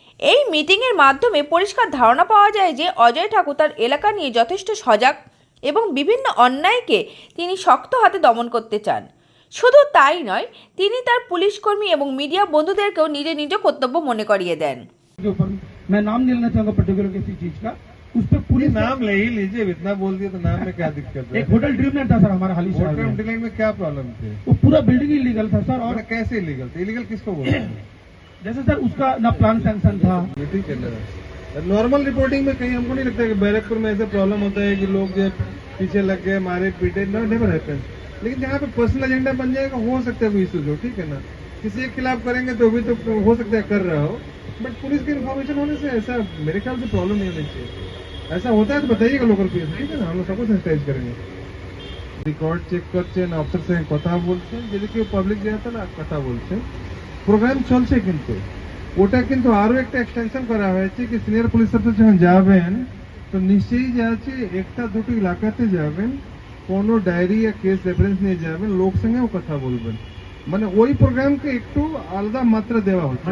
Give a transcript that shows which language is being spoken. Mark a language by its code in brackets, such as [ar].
[bn] এই মিটিংয়ের মাধ্যমে পরিষ্কার ধারণা পাওয়া যায় যে অজয় ঠাকুর তার এলাকা নিয়ে যথেষ্ট সজাগ এবং বিভিন্ন অন্যায়কে তিনি শক্ত হাতে দমন করতে চান। শুধু তাই নয়, তিনি তার পুলিশ কর্মী এবং মিডিয়া বন্ধুদেরকেও নিজ নিজ কর্তব্য মনে করিয়ে দেন। [hi] मैं नाम नहीं लेना चाहूंगा पर्टिकुलर किसी चीज का, उस पर पुलिस नाम ले ही लीजिए, इतना बोल दिया तो नाम में क्या दिक्कत है? एक होटल ड्रीमलैंड था सर हमारा हाल ही शहर होटल में। डीलिंग में क्या प्रॉब्लम थी? वो पूरा बिल्डिंग इलीगल था सर, और और कैसे इलीगल थे? इलीगल किसको बोलते हैं? जैसे सर उसका ना प्लान सैंक्शन था। ये ठीक है ना? नॉर्मल रिपोर्टिंग में कहीं हमको नहीं लगता है कि बैरकपुर में ऐसे प्रॉब्लम होता है कि लोग जो पीछे लग गए, मारे पीटे, [en] No never happens. [hi] लेकिन जहाँ पे पर्सनल एजेंडा बन जाएगा, हो सकता है वो इश्यूज हो, ठीक है ना? किसी के खिलाफ करेंगे तो भी तो हो सकता है कर रहा हो, बट पुलिस की इन्फॉर्मेशन होने से ऐसा मेरे ख्याल से प्रॉब्लम नहीं होनी चाहिए। ऐसा होता है तो बताइएगा लोकल पुलिस, ठीक है ना? हम लोग सबको सेंसिटाइज करेंगे। [bn] রেকর্ড চেক করছেন, অফিসার সঙ্গে কথা বলছেন, যদি কেউ পাবলিক জায়গাতে না কথা বলছেন, প্রোগ্রাম চলছে কিন্তু ওটা কিন্তু আরো একটা এক্সটেনশন করা হয়েছে কি সিনিয়র পুলিশ অফিসার যখন যাবেন তো নিশ্চয়ই যাচ্ছে একটা দুটো এলাকাতে যাবেন, কোনো ডায়েরি या কেস রেফারেন্স নিয়ে যাবেন, লোক সঙ্গেও কথা বলবেন, মানে ওই প্রোগ্রামকে একটু আলাদা মাত্রা দেওয়া হচ্ছে,